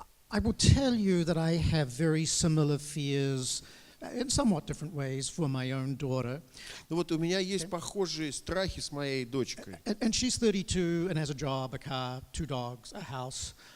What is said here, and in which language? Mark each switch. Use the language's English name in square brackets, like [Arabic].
[English] I will tell you that I have very similar fears in somewhat different ways for my own daughter. [Russian] Ну вот у меня есть похожие страхи с моей дочкой. [English] And she's 32 and has a job, a car, 2 dogs, a house.